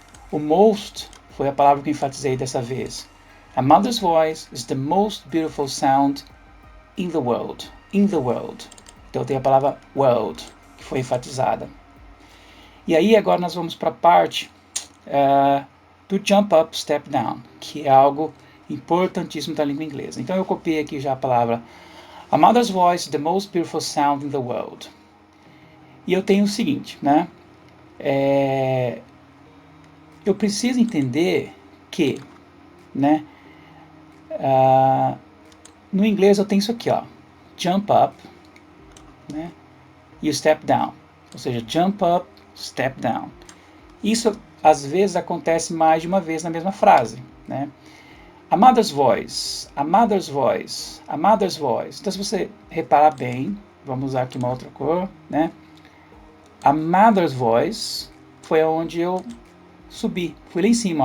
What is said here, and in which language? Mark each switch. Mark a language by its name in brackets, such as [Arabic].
[Portuguese] O most foi a palavra que eu enfatizei dessa vez. [English] A mother's voice is the most beautiful sound in the world. In the world. [Portuguese] Então tem a palavra world, que foi enfatizada. E aí agora nós vamos para a parte do jump up, step down, que é algo importantíssimo da língua inglesa. Então eu copiei aqui já a palavra [English] a mother's voice, the most beautiful sound in the world. [Portuguese] E eu tenho o seguinte, né? Eu preciso entender que, né? No inglês eu tenho isso aqui, ó, jump up, né? E o step down, ou seja, jump up, step down. Isso às vezes acontece mais de uma vez na mesma frase, né? [English] A mother's voice, a mother's voice, a mother's voice. [Portuguese] Então, se você reparar bem, vamos usar aqui uma outra cor, né? [English] A mother's voice [Portuguese] foi aonde eu subi, fui lá em cima.